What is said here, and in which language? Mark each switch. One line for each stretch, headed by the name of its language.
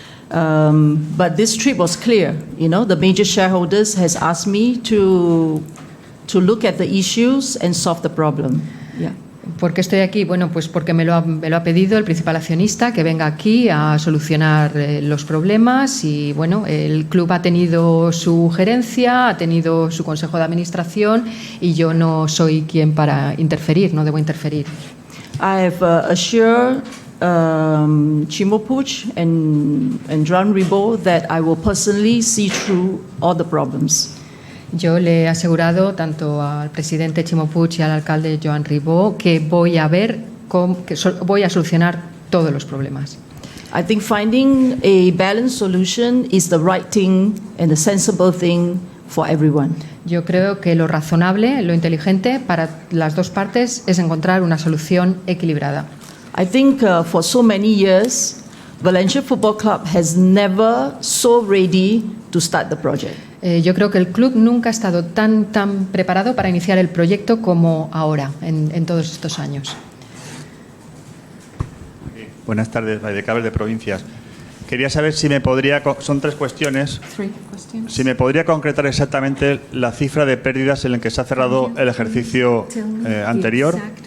English: But this trip was clear. The major shareholders has asked me to look at the issues and solve the problem. Yeah.
Spanish: ¿Por qué estoy aquí? Bueno, pues porque me lo ha pedido el principal accionista, que venga aquí a solucionar los problemas y, bueno, el club ha tenido su gerencia, ha tenido su consejo de administración y yo no soy quien para interferir, no debo interferir.
English: I have assured Chimo Puig and Joan Ribot that I will personally see through all the problems.
Spanish: Yo le he asegurado tanto al presidente Chimo Puig y al alcalde Joan Ribot que voy a solucionar todos los problemas.
English: I think finding a balanced solution is the right thing and the sensible thing for everyone.
Spanish: Yo creo que lo razonable, lo inteligente para las dos partes es encontrar una solución equilibrada.
English: I think for so many years, Valencia Football Club has never so ready to start the project.
Spanish: Yo creo que el club nunca ha estado tan preparado para iniciar el proyecto como ahora, en todos estos años. Buenas tardes, Valdecaber de Provincias. Quería saber si me podría, son 3 cuestiones, si me podría concretar exactamente la cifra de pérdidas en la que se ha cerrado el ejercicio anterior.